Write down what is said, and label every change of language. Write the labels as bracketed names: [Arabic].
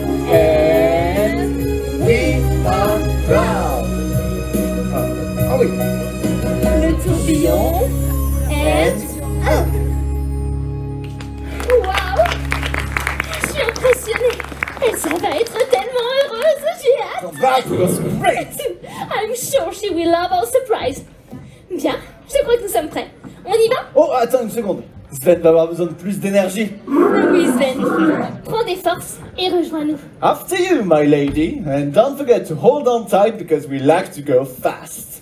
[English] and we are proud. [French] Oh oui. Le tourbillon. [English] And up. [French] Wow! Je suis impressionnée. Elsa va être tellement heureuse. J'ai hâte. [English] That was great! I'm sure she will love our surprise. [French] Bien, je crois que nous sommes prêts. On y va? Oh, attends une seconde. Sven va avoir besoin de plus d'énergie. Oui, Sven. Prends des forces et rejoins-nous. [English] After you, my lady. And don't forget to hold on tight because we like to go fast.